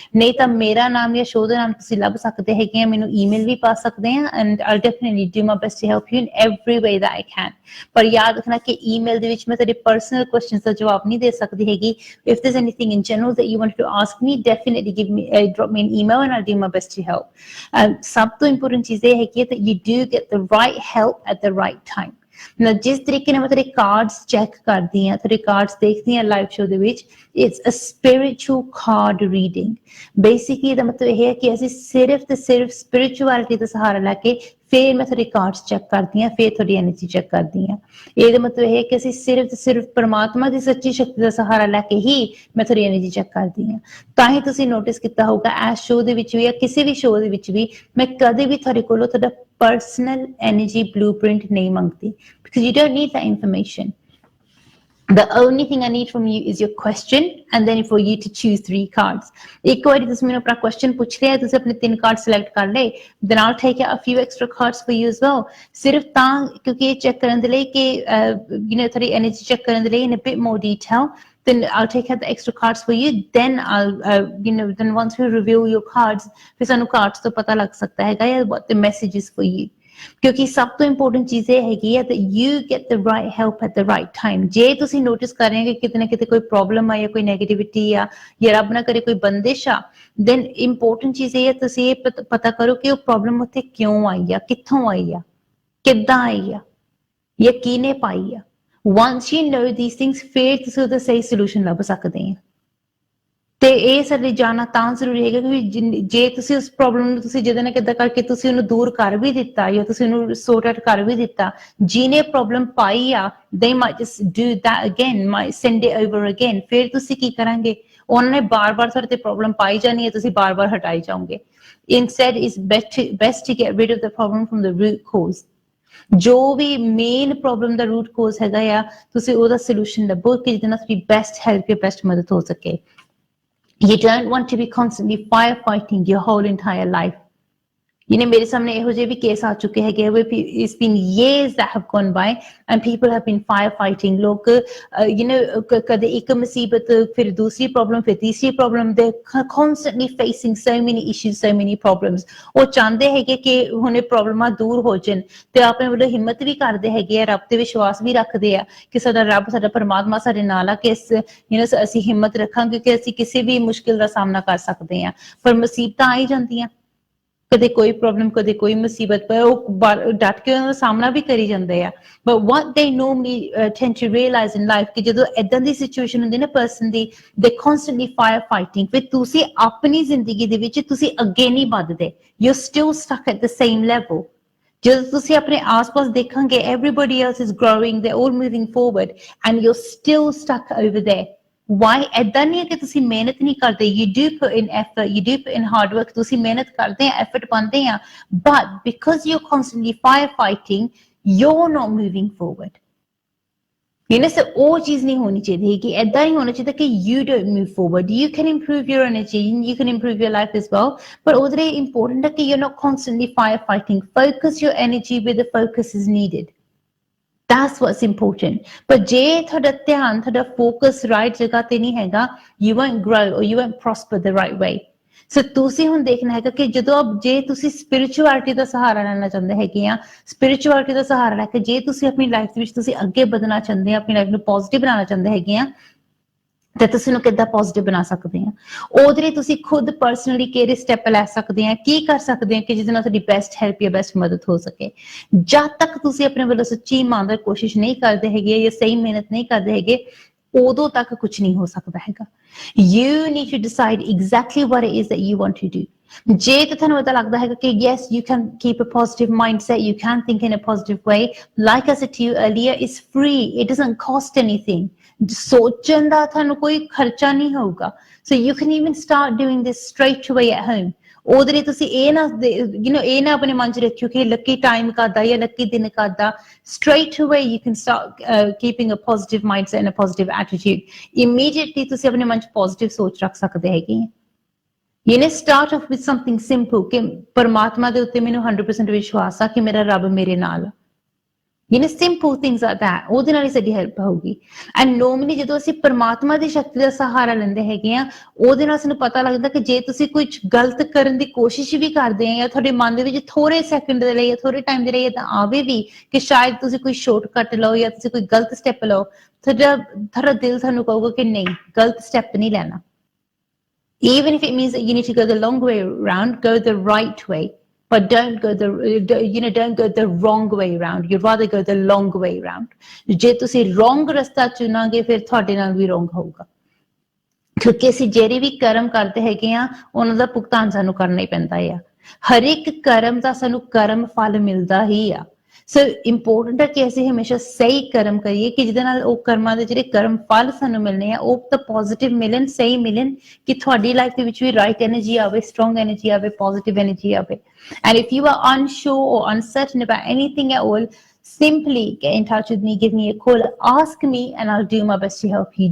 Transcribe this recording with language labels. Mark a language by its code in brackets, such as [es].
[pa] ਨਹੀਂ ਤਾਂ ਮੇਰਾ ਨਾਮ ਜਾਂ ਸ਼ੋਅ ਦਾ ਨਾਮ ਤੁਸੀਂ ਲੱਭ ਸਕਦੇ ਹੈਗੇ ਆ, ਮੈਨੂੰ ਈਮੇਲ ਵੀ ਪਾ ਸਕਦੇ ਆ [en] And I definitely do my best to help you in every way that I can. [pa] ਪਰ ਯਾਦ ਰੱਖਣਾ ਕਿ ਈਮੇਲ ਦੇ ਵਿੱਚ ਮੈਂ ਤੁਹਾਡੇ ਪਰਸਨਲ ਕੁਐਸਚਨਸ ਦਾ ਜਵਾਬ ਨਹੀਂ ਦੇ ਸਕਦੀ ਹੈਗੀ। [en] If there is anything in general that you want to ask me, definitely give me drop me an email and I do my best to help. [pa] ਸਭ ਤੋਂ ਇੰਪੋਰਟੈਂਟ ਚੀਜ਼ ਇਹ ਹੈਗੀ ਹੈ [en] that you do get the right help at the right time. [pa] ਨਾ ਜਿਸ ਤਰੀਕੇ ਨਾਲ ਮੈਂ ਤੁਹਾਡੇ ਕਾਰਡਸ ਚੈੱਕ ਕਰਦੀ ਹਾਂ, ਤੁਹਾਡੇ ਕਾਰਡਸ ਦੇਖਦੀ ਹਾਂ ਲਾਈਵ ਸ਼ੋਅ ਦੇ ਵਿੱਚ, [en] It's a spiritual card reading. [pa] Basically ਇਹਦਾ ਮਤਲਬ ਇਹ ਹੈ ਕਿ ਅਸੀਂ ਸਿਰਫ ਤੇ ਸਿਰਫ ਸਪਿਰਿਚੁਅਲਿਟੀ ਦਾ ਸਹਾਰਾ ਲੈ ਕੇ ਫਿਰ ਮੈਂ ਤੁਹਾਡੇ ਕਾਰਡਸ ਚੈੱਕ ਕਰਦੀ ਹਾਂ, ਫਿਰ ਤੁਹਾਡੀ ਐਨਰਜੀ ਚੈੱਕ ਕਰਦੀ ਹਾਂ। ਇਹਦਾ ਮਤਲਬ ਇਹ ਹੈ ਕਿ ਅਸੀਂ ਸਿਰਫ ਤੇ ਸਿਰਫ ਪਰਮਾਤਮਾ ਦੀ ਸੱਚੀ ਸ਼ਕਤੀ ਦਾ ਸਹਾਰਾ ਲੈ ਕੇ ਹੀ ਮੈਂ ਤੁਹਾਡੀ ਐਨਰਜੀ ਚੈੱਕ ਕਰਦੀ ਹਾਂ। ਤਾਂ ਹੀ ਤੁਸੀਂ ਨੋਟਿਸ ਕੀਤਾ ਹੋਊਗਾ ਇਸ ਸ਼ੋਅ ਦੇ ਵਿੱਚ ਵੀ ਜਾਂ ਕਿਸੇ ਵੀ ਸ਼ੋਅ ਦੇ ਵਿੱਚ ਵੀ ਮੈਂ ਕਦੇ ਵੀ ਤੁਹਾਡੇ ਕੋਲੋਂ ਤੁਹਾਡਾ ਪਰਸਨਲ ਐਨਰਜੀ ਬਲੂਪ੍ਰਿੰਟ ਨਹੀਂ ਮੰਗਦੀ, [en] because you don't need that information. The only thing I need from you is your question and then for you to choose 3 cards. [pa] ਇੱਕ ਵਾਰੀ ਤੁਸੀਂ ਮੈਨੂੰ ਆਪਣਾ question ਪੁੱਛ ਲਿਆ, ਤੁਸੀਂ ਆਪਣੇ 3 cards select ਕਰ ਲਏ, [en] then I'll take out a few extra cards for you as well. [pa] ਸਿਰਫ ਤਾਂ ਕਿਉਂਕਿ ਇਹ ਚੈੱਕ ਕਰਨ ਦੇ ਲਈ ਕਿ ਤੁਹਾਡੀ ਐਨਰਜੀ ਚੈੱਕ ਕਰਨ ਦੇ ਲਈ [en] in a bit more detail, then I'll take out the extra cards for you. Then I'll then once we reveal your cards, [pa] ਫਿਰ ਸਾਨੂੰ cards ਤੋਂ ਪਤਾ ਲੱਗ ਸਕਦਾ ਹੈਗਾ [en] what the message is for you. [pa] ਕਿਉਂਕਿ ਸਭ ਤੋਂ ਇੰਪੋਰਟੈਂਟ ਚੀਜ਼ ਇਹ ਹੈਗੀ ਹੈ [en] that you get the right help at the right time. [pa] ਜੇ ਤੁਸੀਂ ਨੋਟਿਸ ਕਰ ਰਹੇ ਹੋ ਕਿ ਕਿਤੇ ਨਾ ਕਿਤੇ ਕੋਈ ਪ੍ਰੋਬਲਮ ਆ ਜਾਂ ਕੋਈ ਨੈਗੇਟਿਵਿਟੀ ਆ ਜਾਂ ਰੱਬ ਨਾ ਕਰੇ ਕੋਈ ਬੰਦਿਸ਼ ਆ, then ਇੰਪੋਰਟੈਂਟ ਚੀਜ਼ ਇਹ ਹੈ ਤੁਸੀਂ ਇਹ ਪਤਾ ਕਰੋ ਕਿ ਉਹ ਪ੍ਰੋਬਲਮ ਉੱਥੇ ਕਿਉਂ ਆਈ ਆ, ਕਿੱਥੋਂ ਆਈ ਆ, ਕਿੱਦਾਂ ਆਈ ਆ, ਜਾਂ ਕਿਹਨੇ ਪਾਈ ਆ। [en] once you know these things, [pa] ਫਿਰ ਤੁਸੀਂ ਉਹਦਾ ਸਹੀ ਸੋਲੂਸ਼ਨ ਲੱਭ ਸਕਦੇ ਆ। ਤੇ ਇਹ ਸਾਡੇ ਜਾਣਨਾ ਤਾਂ ਜ਼ਰੂਰੀ ਹੈਗਾ ਕਿ ਜੇ ਤੁਸੀਂ ਉਸ ਪ੍ਰੋਬਲਮ ਨੂੰ ਤੁਸੀਂ ਜਿਹਦੇ ਨਾਲ ਕਿੱਦਾਂ ਕਰਕੇ ਤੁਸੀਂ ਉਹਨੂੰ ਦੂਰ ਕਰ ਵੀ ਦਿੱਤਾ ਜਾਂ ਤੁਸੀਂ ਉਹਨੂੰ ਸੌਰਟ ਆਊਟ ਕਰ ਵੀ ਦਿੱਤਾ, ਜਿਹਨੇ ਪ੍ਰੋਬਲਮ ਪਾਈ ਆ [en] they might just do that again, might send it over again. [pa] ਫਿਰ ਤੁਸੀਂ ਕੀ ਕਰਾਂਗੇ? ਉਹਨਾਂ ਨੇ ਬਾਰ-ਬਾਰ ਤੁਹਾਡੇ ਤੇ ਪ੍ਰੋਬਲਮ ਪਾਈ ਜਾਣੀ ਹੈ, ਤੁਸੀਂ ਬਾਰ-ਬਾਰ ਹਟਾਈ ਜਾਓਗੇ। [en] Instead, it's best to get rid of the problem from the root cause. [pa] ਜੋ ਵੀ ਮੇਨ ਪ੍ਰੋਬਲਮ ਦਾ ਰੂਟ ਕੋਜ਼ ਹੈਗਾ ਆ, ਤੁਸੀਂ ਉਹਦਾ ਸੋਲੂਸ਼ਨ ਲੱਭੋ ਕਿ ਜਿਹਦੇ ਨਾਲ ਤੁਹਾਡੀ ਬੈਸਟ ਹੈਲਪ ਜਾਂ ਬੈਸਟ ਮਦਦ ਹੋ ਸਕੇ। [en] You don't want to be constantly firefighting your whole entire life. [pa] ਮੇਰੇ ਸਾਹਮਣੇ ਇਹੋ ਜਿਹੇ ਵੀ ਕੇਸ ਆ ਚੁੱਕੇ ਹੈਗੇ [en] it's been years that have gone by and people have been firefighting. [pa] ਲੋਕ ਕਦੇ ਇੱਕ ਮੁਸੀਬਤ, ਫਿਰ ਦੂਸਰੀ ਪ੍ਰੋਬਲਮ, ਫਿਰ ਤੀਸਰੀ problem, [en] they constantly facing so many issues, so many problems. [pa] ਉਹ ਚਾਹੁੰਦੇ ਹੈਗੇ ਕਿ ਹੁਣ ਇਹ ਪ੍ਰੋਬਲਮਾਂ ਦੂਰ ਹੋ ਜਾਣ ਤੇ ਆਪਣੇ ਵੱਲੋਂ ਹਿੰਮਤ ਵੀ ਕਰਦੇ ਹੈਗੇ ਆ, ਰੱਬ ਤੇ ਵਿਸ਼ਵਾਸ ਵੀ ਰੱਖਦੇ ਆ ਕਿ ਸਾਡਾ ਰੱਬ, ਸਾਡਾ ਪਰਮਾਤਮਾ ਸਾਡੇ ਨਾਲ ਆ, ਕਿ ਅਸੀਂ ਹਿੰਮਤ ਰੱਖਾਂਗੇ ਕਿ ਅਸੀਂ ਕਿਸੇ ਵੀ ਮੁਸ਼ਕਿਲ ਦਾ ਸਾਹਮਣਾ ਕਰ ਸਕਦੇ ਆ। ਪਰ ਮੁਸੀਬਤਾਂ ਆ ਹੀ ਜਾਂਦੀਆਂ, ਕਦੇ ਕੋਈ ਪ੍ਰੋਬਲਮ, ਕਦੇ ਕੋਈ ਮੁਸੀਬਤ, ਪਰ ਉਹ ਡਟ ਕੇ ਉਹਨਾਂ ਦਾ ਸਾਹਮਣਾ ਵੀ ਕਰੀ ਜਾਂਦੇ ਆ। But [en] what they normally tend to realize in life [pa] ਕਿ ਜਦੋਂ ਏਦਾਂ ਦੀ ਸਿਚੁਏਸ਼ਨ ਹੁੰਦੀ ਨਾ person ਦੀ, [en] they constantly firefighting, [pa] ਫਿਰ ਤੁਸੀਂ ਆਪਣੀ ਜ਼ਿੰਦਗੀ ਦੇ ਵਿੱਚ ਤੁਸੀਂ ਅੱਗੇ ਨਹੀਂ ਵੱਧਦੇ, [en] you're still stuck at the same level. [pa] ਜਦੋਂ ਤੁਸੀਂ ਆਪਣੇ ਆਸ-ਪਾਸ ਦੇਖਾਂਗੇ [en] everybody else is growing, they're all moving forward and you're still stuck over there. Why? [pa] ਏਦਾਂ ਨਹੀਂ ਹੈ ਕਿ ਤੁਸੀਂ ਮਿਹਨਤ ਨਹੀਂ ਕਰਦੇ, [en] you do put in effort, you do put in hard work, [pa] ਤੁਸੀਂ ਮਿਹਨਤ ਕਰਦੇ ਆ, effort ਪਾਉਂਦੇ ਆ, [en] but because you're constantly firefighting, you're not moving forward. [pa] So ਉਹ ਚੀਜ਼ ਨਹੀਂ ਹੋਣੀ ਚਾਹੀਦੀ ਕਿ ਏਦਾਂ ਨਹੀਂ ਹੋਣਾ ਚਾਹੀਦਾ ਕਿ [en] you don't move forward. You can improve your energy, you can improve your life as well, but [pa] ਉਹਦੇ ਲਈ important ਹੈ ਕਿ [en] you're not constantly firefighting. Focus your energy where the focus is needed. That's what's important. But [pa] ਜੇ ਤੁਹਾਡਾ ਧਿਆਨ, ਤੁਹਾਡਾ focus right ਜਗ੍ਹਾ ਤੇ ਨਹੀਂ ਹੈਗਾ, [en] you won't grow or you won't prosper the right way. [pa] ਸੋ ਤੁਸੀਂ ਹੁਣ ਦੇਖਣਾ ਹੈਗਾ ਕਿ ਜੇ ਤੁਸੀਂ ਸਪਿਰਿਚੁਅਲਿਟੀ ਦਾ ਸਹਾਰਾ ਲੈਣਾ ਚਾਹੁੰਦੇ ਹੈਗੇ ਆ, ਸਪਿਰਿਚੁਅਲਿਟੀ ਦਾ ਸਹਾਰਾ ਲੈ ਕੇ ਜੇ ਤੁਸੀਂ ਆਪਣੀ ਲਾਈਫ ਦੇ ਵਿੱਚ ਤੁਸੀਂ ਅੱਗੇ ਵਧਣਾ ਚਾਹੁੰਦੇ ਆ, ਆਪਣੀ ਲਾਈਫ ਨੂੰ ਪੋਜ਼ਿਟਿਵ ਬਣਾਉਣਾ ਚਾਹੁੰਦੇ ਹੈਗੇ ਆ, ਤੇ ਤੁਸੀਂ ਉਹਨੂੰ ਕਿੱਦਾਂ ਪੋਜ਼ਿਟਿਵ ਬਣਾ ਸਕਦੇ ਆ। ਉਹਦੇ ਲਈ ਤੁਸੀਂ ਖੁਦ ਪਰਸਨਲੀ ਕਿਹੜੇ ਸਟੈਪ ਲੈ ਸਕਦੇ ਆ, ਕੀ ਕਰ ਸਕਦੇ ਆ ਕਿ ਜਿਹਦੇ ਨਾਲ ਤੁਹਾਡੀ ਬੈਸਟ ਹੈਲਪ ਜਾਂ ਬੈਸਟ ਮਦਦ ਹੋ ਸਕੇ। ਜਦ ਤੱਕ ਤੁਸੀਂ ਆਪਣੇ ਵੱਲੋਂ ਸੱਚੀ ਇਮਾਨਦਾਰ ਕੋਸ਼ਿਸ਼ ਨਹੀਂ ਕਰਦੇ ਹੈਗੇ ਜਾਂ ਸਹੀ ਮਿਹਨਤ ਨਹੀਂ ਕਰਦੇ ਹੈਗੇ, ਉਦੋਂ ਤੱਕ ਕੁਝ ਨਹੀਂ ਹੋ ਸਕਦਾ ਹੈਗਾ। [en] You need to decide exactly what it is that you want to do. [pa] ਜੇ ਤਾਂ ਤੁਹਾਨੂੰ ਪਤਾ ਲੱਗਦਾ ਹੈਗਾ ਕਿ [en] yes, you can keep a positive mindset, you can think in a positive way. Like I said to you earlier, it's free. It doesn't cost anything. [pa] ਸੋਚਣ ਦਾ ਤੁਹਾਨੂੰ ਕੋਈ ਖਰਚਾ ਨਹੀਂ ਹੋਊਗਾ। [en] So you can even start doing this straight away at home. [pa] ਉਹਦੇ ਲਈ ਤੁਸੀਂ ਇਹ ਨਾ ਇਹ ਨਾ ਆਪਣੇ ਮਨ 'ਚ ਰੱਖਿਓ ਕਿ ਲੱਕੀ ਟਾਈਮ ਕਰਦਾ ਜਾਂ ਲੱਕੀ ਦਿਨ ਕਰਦਾ। [en] Straight away you can start keeping a positive mindset and a positive attitude. [pa] Immediately ਤੁਸੀਂ ਆਪਣੇ ਮਨ 'ਚ positive ਸੋਚ ਰੱਖ ਸਕਦੇ ਹੈਗੇ। [en] Start off with something simple [pa] ਕਿ ਪਰਮਾਤਮਾ ਦੇ ਉੱਤੇ ਮੈਨੂੰ 100% ਵਿਸ਼ਵਾਸ ਆ ਕਿ ਮੇਰਾ ਰੱਬ ਮੇਰੇ ਨਾਲ ਆ। [en] simple things like that, [pa] ਉਹਦੇ ਨਾਲ ਹੀ ਸਾਡੀ ਹੈਲਪ ਹੋਊਗੀ। ਐਂਡ ਨੋਰਮਲੀ ਜਦੋਂ ਅਸੀਂ ਪਰਮਾਤਮਾ ਦੀ ਸ਼ਕਤੀ ਦਾ ਸਹਾਰਾ ਲੈਂਦੇ ਹੈਗੇ ਆ, ਉਹਦੇ ਨਾਲ ਸਾਨੂੰ ਪਤਾ ਲੱਗਦਾ ਕਿ ਜੇ ਤੁਸੀਂ ਕੁਝ ਗਲਤ ਕਰਨ ਦੀ ਕੋਸ਼ਿਸ਼ ਵੀ ਕਰਦੇ ਆ ਜਾਂ ਤੁਹਾਡੇ ਮਨ ਦੇ ਵਿੱਚ ਥੋੜੇ ਸੈਕਿੰਡ ਦੇ ਲਈ ਜਾਂ ਥੋੜੇ ਟਾਈਮ ਦੇ ਲਈ ਤਾਂ ਆਵੇ ਵੀ ਕਿ ਸ਼ਾਇਦ ਤੁਸੀਂ ਕੋਈ ਸ਼ਾਰਟਕਟ ਲਓ ਜਾਂ ਤੁਸੀਂ ਕੋਈ ਗਲਤ ਸਟੈਪ ਲਓ, ਤੁਹਾਡਾ ਦਿਲ ਤੁਹਾਨੂੰ ਕਹੂਗਾ ਕਿ ਨਹੀਂ, ਗਲਤ ਸਟੈਪ ਨਹੀਂ ਲੈਣਾ। [en] Even if it means that you need to go the long way around, go the right way. But don't go the wrong way around. You'd rather go the long way around. [pa] ਜੇ ਤੁਸੀਂ wrong ਰਸਤਾ ਚੁਣਾਂਗੇ ਫਿਰ ਤੁਹਾਡੇ ਨਾਲ ਵੀ wrong ਹੋਊਗਾ, ਕਿਉਂਕਿ ਅਸੀਂ ਜਿਹੜੇ ਵੀ ਕਰਮ ਕਰਦੇ ਹੈਗੇ ਆ ਉਹਨਾਂ ਦਾ ਭੁਗਤਾਨ ਸਾਨੂੰ ਕਰਨਾ ਹੀ ਪੈਂਦਾ ਆ। ਹਰ ਇੱਕ ਕਰਮ ਦਾ ਸਾਨੂੰ ਕਰਮ ਫਲ ਮਿਲਦਾ ਹੀ ਆ। ਸੋ ਇੰਪੋਰਟੈਂਟ ਹੈ ਕਿ ਅਸੀਂ ਹਮੇਸ਼ਾ ਸਹੀ ਕਰਮ ਕਰੀਏ ਕਿ ਜਿਹਦੇ ਨਾਲ ਉਹ ਕਰਮਾਂ ਦੇ ਜਿਹੜੇ ਕਰਮ ਫਲ ਸਾਨੂੰ ਮਿਲਣੇ ਆ ਉਹ ਤਾਂ ਪੋਜ਼ਿਟਿਵ ਮਿਲਣ, ਸਹੀ ਮਿਲਣ, ਕਿ ਤੁਹਾਡੀ ਲਾਈਫ ਦੇ ਵਿੱਚ ਵੀ ਰਾਈਟ ਐਨਰਜੀ ਆਵੇ, ਸਟਰੋਂਗ ਐਨਰਜੀ ਆਵੇ, ਪੋਜ਼ਿਟਿਵ ਐਨਰਜੀ ਆਵੇ। [en] And if you are unsure or uncertain about anything at all, simply get in touch with me, give me a call, ask me and I'll do my best to help you.